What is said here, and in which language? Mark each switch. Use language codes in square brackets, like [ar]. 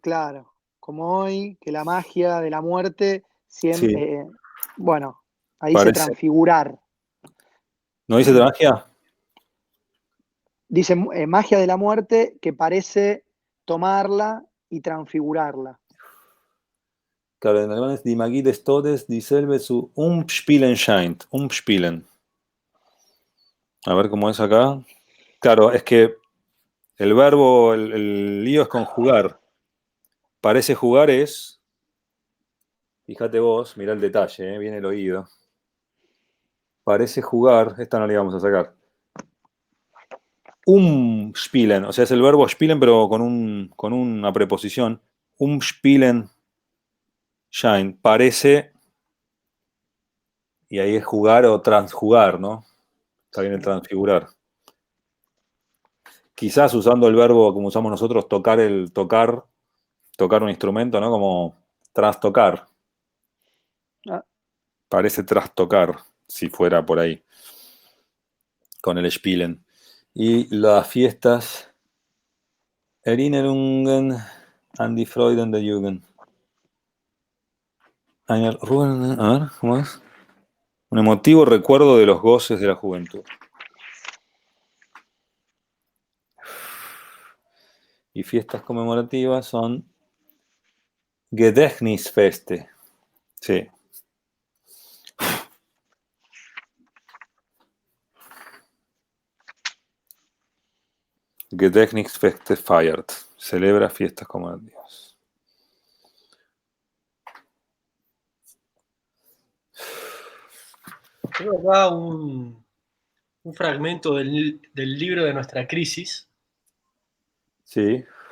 [es] claro, como hoy, que la magia de la muerte, Sí. Bueno, ahí dice Parece. transfigurar. ¿No dice de magia? Dice magia de la muerte que parece tomarla y transfigurarla. Claro, en alemán es [de] Die Magie des Todes, dieselbe zu umspielen scheint. [es] Umspielen. A ver cómo es acá. Claro, es que el verbo, el lío es conjugar. Parece jugar es. Fíjate vos, mirá el detalle, viene el oído. Parece jugar, esta no la íbamos a sacar. Umspielen, o sea, es el verbo spielen, pero con una preposición. [de] Umspielen scheint. [es] Parece. Y ahí es jugar o transjugar, ¿no? Está bien el transfigurar. Quizás usando el verbo como usamos nosotros, tocar un instrumento, ¿no? Como trastocar. Ah. Parece trastocar, si fuera por ahí. Con el Spielen. Y las fiestas. [de] Erinnerungen an die Freuden der Jugend. [es] A ver, ¿cómo es? Un emotivo recuerdo de los goces de la juventud. y fiestas conmemorativas son Gedächtnisfeste. Sí. [de] Gedächtnisfeste feiert. [es] Celebra fiestas conmemorativas. Tengo acá un fragmento del libro de nuestra crisis, Sí.